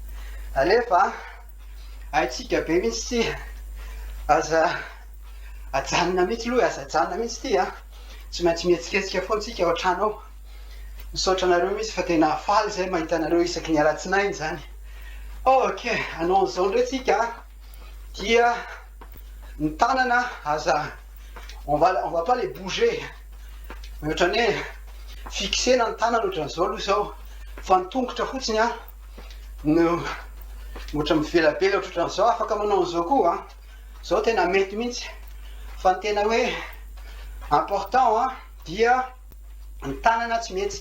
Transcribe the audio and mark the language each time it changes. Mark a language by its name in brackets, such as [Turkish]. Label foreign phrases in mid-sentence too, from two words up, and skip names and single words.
[Malagasy] Alefa haitsika be mihitsy ty, aza ajanona mihitsy loha, aza ajanona mihitsy ty a. Tsy maintsy mihetsiketsika foana tsika ao an-trano. Misaotra anareo mihitsy fa tena faly zay mahita anareo isaky ny alatsinainy zany. Ok, anao an'izao ndray tsika, dia ny tanana aza [French] on va pas les bouger. [Malagasy] Ohatrany hoe fixena ny tanana ohatran'izao aloha zao, fa ny tongotra fotsiny a no ohatra mivelabela ohatran'izao. Afaka manao an'izao koa a, zao tena mety mihitsy. Fa ny tena hoe important a, dia ny tanana tsy mihetsika.